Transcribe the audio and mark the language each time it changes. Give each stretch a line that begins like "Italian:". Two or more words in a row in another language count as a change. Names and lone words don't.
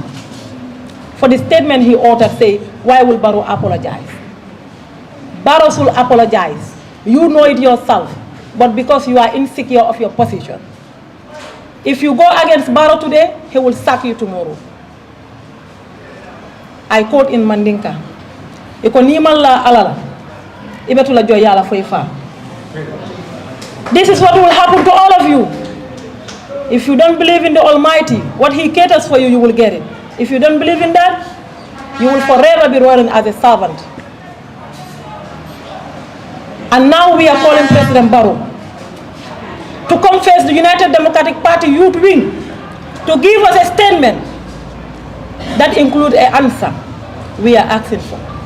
English: For the statement he uttered, say, why will Barrow apologize? Barrow should apologize. You know it yourself, but because you are insecure of your position. If you go against Barrow today, he will sack you tomorrow. I quote in Mandinka,
Mandingo: Iko nimal la alala, ibetula joyala foifa.
English: This is what will happen to all of you. If you don't believe in the Almighty, what He caters for you, you will get it. If you don't believe in that, you will forever be running as a servant. And now we are calling President Barrow to confess the United Democratic Party youth wing to give us a statement that includes an answer we are asking for.